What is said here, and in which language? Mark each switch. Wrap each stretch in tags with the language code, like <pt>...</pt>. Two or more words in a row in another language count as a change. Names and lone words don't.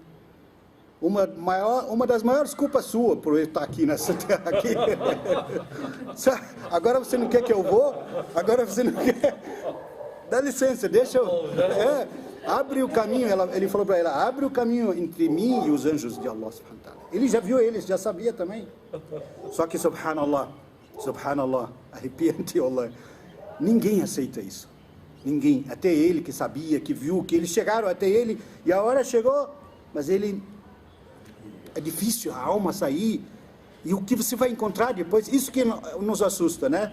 <pt>Uma das maiores culpas sua por eu estar aqui nessa terra aqui. Agora você não quer que eu vou? Agora você não quer? Dá licença, deixa eu... abre o caminho, ele falou para ela, abre o caminho entre mim e os anjos de</pt> <ar>الله سبحانه وتعالى.</ar> <pt>Ele já viu eles, já sabia também. Só que subhanallah, arrepiante Allah, ninguém aceita isso. Ninguém, até ele que sabia, que viu, que eles chegaram até ele, e a hora chegou, mas ele... É difícil a alma sair, e o que você vai encontrar depois, isso que nos assusta, né?</pt>